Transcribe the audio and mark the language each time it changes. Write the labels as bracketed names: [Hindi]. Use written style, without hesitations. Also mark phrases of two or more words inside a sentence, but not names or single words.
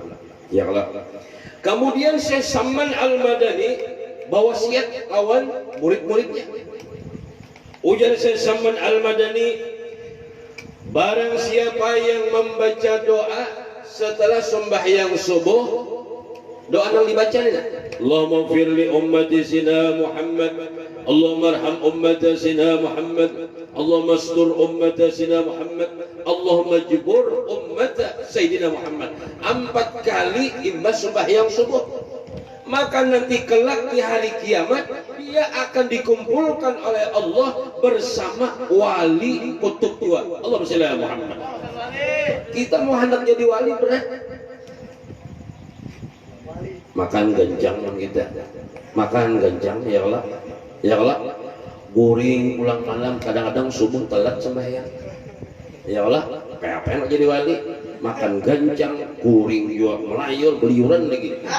[Banjar] Ya kalau kemudian Syekh Saman Al-Madani bawa wasiat lawan murid-muridnya. Ujar Syekh Saman Al-Madani, barang siapa yang membaca doa setelah sembahyang subuh, doa yang dibaca nih, [Arabic] اللهم اغفر لي أمة سينا محمد، اللهم ارحم أمة سينا محمد، اللهم استر أمة سينا محمد، اللهم اجبر أمة سيدنا محمد. [Banjar] 4 kali imbas sembahyang subuh. Maka nanti kelak di hari kiamat dia akan dikumpulkan oleh Allah bersama wali kutub tua. [Arabic] اللهم صل على محمد. [Banjar] Kita mau hendak jadi wali berat. Makan genjang kita. Makan genjang [Arabic] يا الله. يا الله. [Banjar] Guring pulang malam, kadang-kadang subuh telat sembahyang. [Arabic] يا الله, [Banjar] kayak apa yang jadi wali? Makan genjang, guring juga melayur, beliuran lagi.